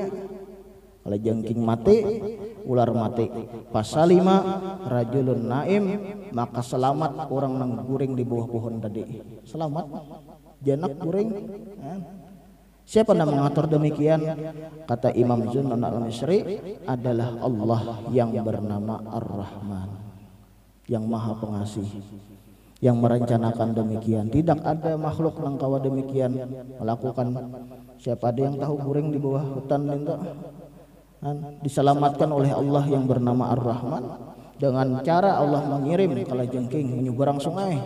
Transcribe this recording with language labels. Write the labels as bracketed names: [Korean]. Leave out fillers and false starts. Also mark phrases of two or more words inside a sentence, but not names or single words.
[Banjar] Kalau jengking mati, ular mati. Pasal 5, [Arabic] رجل نائم, [Banjar] maka selamat orang nang guring di bawah pohon tadi. Selamat. Janak guring. [Indonesian] Siapa yang mengatur demikian? Kata Imam Zunan Al-Misri, adalah Allah yang bernama Ar-Rahman, yang Maha Pengasih, yang merencanakan demikian. [Banjar] Tidak ada makhluk yang kawa demikian melakukan. Siapa ada yang tahu guring di bawah hutan itu diselamatkan oleh Allah yang bernama Ar-Rahman dengan cara Allah mengirim kalau jengking menyeberang sungai.